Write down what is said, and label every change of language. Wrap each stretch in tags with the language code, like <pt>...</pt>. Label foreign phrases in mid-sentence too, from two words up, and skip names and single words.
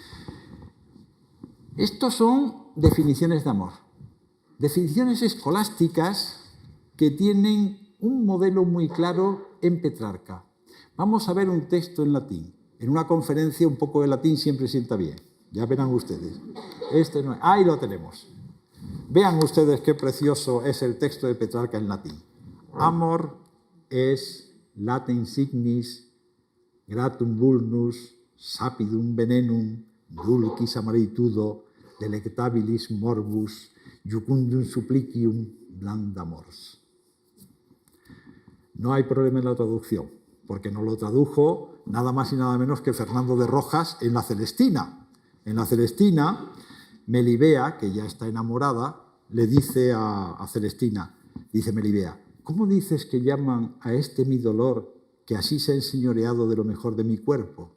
<es>Estos son definiciones de amor, definiciones escolásticas que tienen un modelo muy claro en Petrarca. Vamos a ver un texto en latín. En una conferencia un poco de latín siempre sienta bien. Ya verán ustedes. Ahí lo tenemos. Vean ustedes qué precioso es el texto de Petrarca en latín.</es> <la>Amor es laten signis gratum vulnus sapidum venenum dulcis amaritudo delectabilis morbus jucundum supplicium blandamors.</la> <es>No hay problema en la traducción, porque nos lo tradujo nada más y nada menos que Fernando de Rojas en La Celestina. En La Celestina, Melibea, que ya está enamorada, le dice a Celestina, dice Melibea: ¿cómo dices que llaman a este mi dolor que así se ha enseñoreado de lo mejor de mi cuerpo?</es>